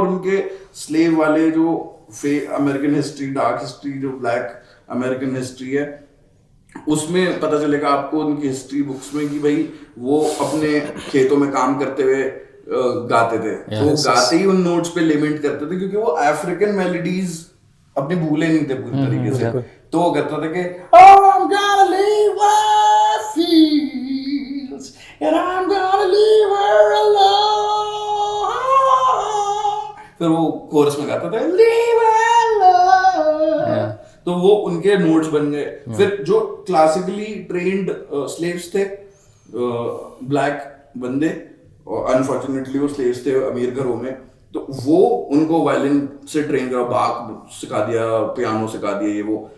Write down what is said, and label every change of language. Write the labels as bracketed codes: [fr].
[hi] और उनके स्लेव वाले जो अमेरिकन हिस्ट्री, डार्क हिस्ट्री, जो ब्लैक अमेरिकन हिस्ट्री है, उसमें पता चलेगा आपको उनकी हिस्ट्री बुक्स में कि भाई वो अपने खेतों में काम करते हुए गाते थे। तो गाते ही उन नोट्स पे लिमिट करते थे, क्योंकि वो अफ्रीकन मेलोडीज अपने भूले नहीं थे पूरी तरीके से। [en] तो वो कहता था कि I'm gonna leave my fields and I'm gonna leave her alone. [hi] फिर वो कोरस में गाता था [en] leave her alone. [hi] तो वो उनके नोट्स बन गए। फिर जो क्लासिकली ट्रेन्ड स्लेव्स थे, ब्लैक बंदे, और अनफॉर्चुनेटली वो स्लेव्स थे अमीर घरों में, तो वो उनको वायलिन से ट्रेन करा, बाग सिखा दिया, पियानो सिखा दिया, ये वो।